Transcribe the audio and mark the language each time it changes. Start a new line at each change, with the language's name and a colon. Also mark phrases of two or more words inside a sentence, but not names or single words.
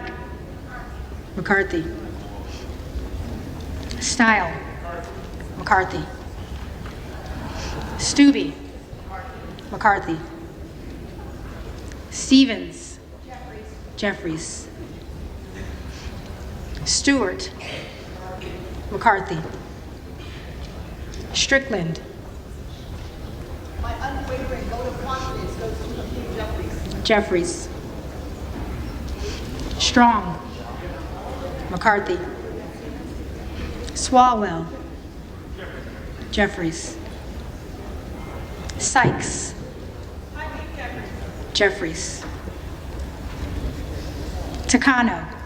English: McCarthy. Style. McCarthy. Stubbe. McCarthy. Stevens. Jeffries. Stewart. McCarthy. Strickland. My unwavering vote of confidence goes to Hakeem Jeffries. Jeffries. Strong. McCarthy. Swalwell. Jeffries. Sykes. Jeffries. Takano.